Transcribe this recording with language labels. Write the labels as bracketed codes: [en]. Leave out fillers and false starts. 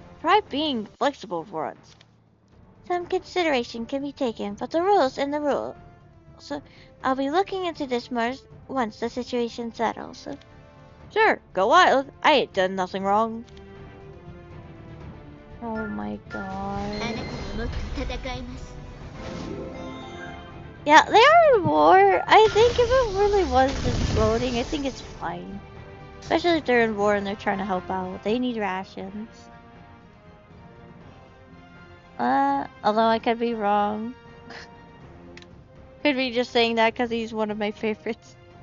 [en] Try being flexible for once. Some consideration can be taken, but the rules and the rule. So I'll be looking into this more once the situation settles. Sure, go wild. I ain't done nothing wrong. Oh my god. [ja] あなたはもっと戦います [en] Yeah, they are in war. I think if it really was exploding, I think it's fine. Especially if they're in war and they're trying to help out. They need rations. Although I could be wrong. Could be just saying that because he's one of my favorites.